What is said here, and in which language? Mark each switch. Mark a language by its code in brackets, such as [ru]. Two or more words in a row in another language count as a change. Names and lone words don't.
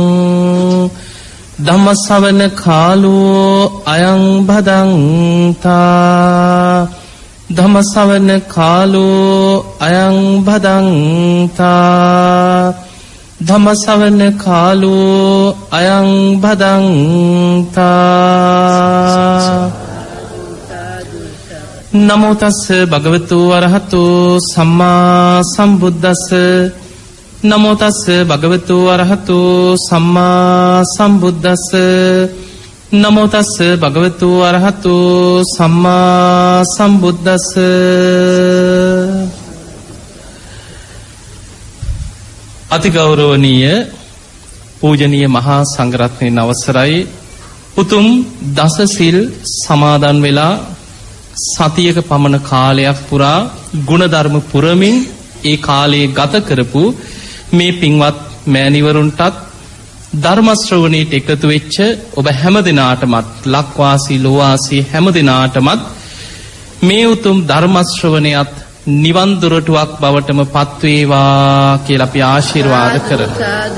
[pi] धम्मश्रवण कालो अयं भदन्ता धम्मश्रवण कालो अयं भदन्ता धम्मश्रवण कालो अयं भदन्ता नमो तस्स भगवतो अरहतो सम्मा सम्बुद्दस्स नमो तस्स भगवतो अरहतो सम्मा सम्बुद्दस्स नमो तस्स भगवतो अरहतो सम्मा सम्बुद्दस्स [si] අතිගෞරවනීය පූජනීය මහා සංඝරත්නයේ අවසරයි උතුම් දස සිල් සමාදන් වෙලා සතියක පමණ කාලයක් පුරා ගුණධර්ම පුරමින් ඒ කාලයේ ගත කරපු මේ පින්වත් මෑණිවරුන්ටත් ධර්ම ශ්‍රවණයට එකතු වෙච්ච ඔබ හැමදිනාටමත් ලක්වාසී ලෝවාසී හැමදිනාටමත් මේ උතුම් ධර්ම ශ්‍රවණයත් නිවන් දොරටුවක් බවටම පත්වේවා කියලා අපි ආශිර්වාද කරනවා.